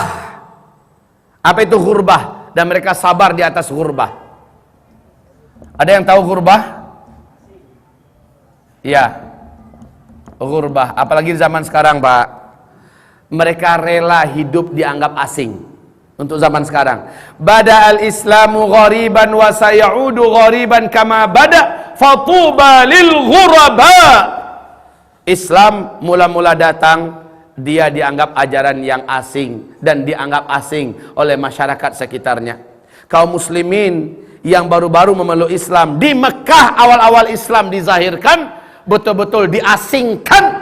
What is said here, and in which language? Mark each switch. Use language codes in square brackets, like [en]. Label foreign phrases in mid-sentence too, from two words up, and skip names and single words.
[id] Apa itu ghurbah? Dan mereka sabar di atas ghurbah. Ada yang tahu ghurbah? Ya, ghurbah. Apalagi di zaman sekarang, Pak. Mereka rela hidup dianggap asing. Untuk zaman sekarang. [ar] بدأ الإسلام غريبا وسيعود غريبا كما بدأ فطوبى للغرباء. [id] Islam mula-mula datang, dia dianggap ajaran yang asing dan dianggap asing oleh masyarakat sekitarnya. Kaum muslimin yang baru-baru memeluk Islam di Mekah, awal-awal Islam dizahirkan, betul-betul diasingkan.